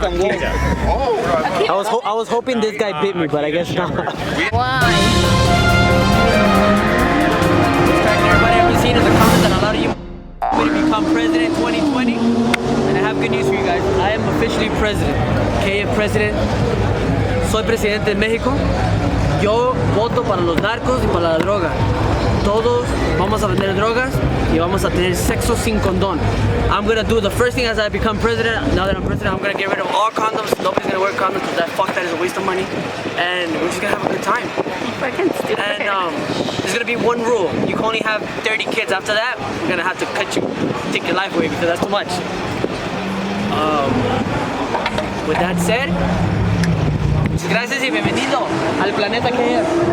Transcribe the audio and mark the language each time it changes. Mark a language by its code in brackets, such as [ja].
[en] I was hoping this guy bit me, but I guess not. Why? Everybody ever seen in the comments that a lot of you to become president 2020, and I have good news for you guys. I am officially president. Okay, president. [es] Soy presidente de México. Yo voto para los narcos y para la droga. Todos vamos a vender drogas y vamos a tener sexo sin condón. [en] I'm gonna do the first thing as I become president. Now that I'm president, I'm gonna get rid of all condoms. Nobody's gonna wear condoms because that is a waste of money. And we're just gonna have a good time. Fucking stupid. And there's gonna be one rule. You can only have 30 kids. After that, we're gonna have to take your life away because that's too much. With that said, muchas gracias y bienvenido al planeta que es.